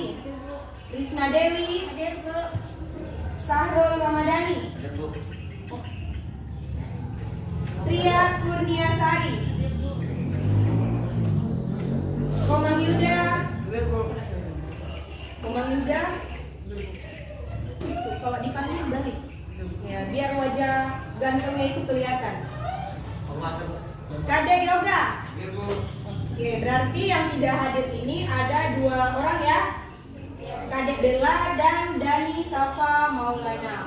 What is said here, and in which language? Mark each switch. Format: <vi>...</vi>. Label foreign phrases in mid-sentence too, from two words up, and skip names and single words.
<id>Risna Dewi. Sahrul Ramadhani. Tria Kurniasari. Komang Yuda. Komang Yuda. Tuh, kalau dipanggil balik. Ya, biar wajah gantengnya itu kelihatan. Kade Yoga. Oke, berarti yang tidak hadir ini ada dua orang ya. Kade Bella dan Dani Safa Maulana.</id>